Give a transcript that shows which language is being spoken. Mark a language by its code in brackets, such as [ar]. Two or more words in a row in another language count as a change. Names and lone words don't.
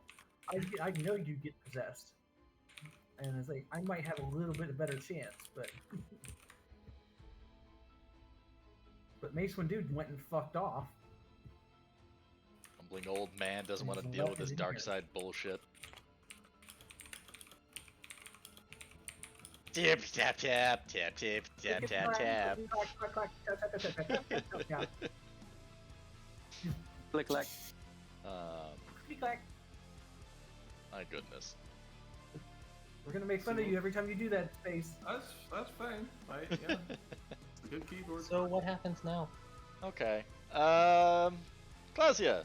[en] I know you get possessed. And it's like, I might have a little bit of better chance, but. But Mace One Dude went and fucked off. Humbling old man doesn't want to He's deal with left this it in dark here. side bullshit. Tip tap tap tap tap tap tap tap. Clack, clack, tap, tap, tap, tap, tap, tap, tap, tap. click clack. Click, clack. My goodness. We're gonna make fun of you every time you do that, Space. That's fine. Yeah. Good keyboard. So what happens now? Okay. Clausia,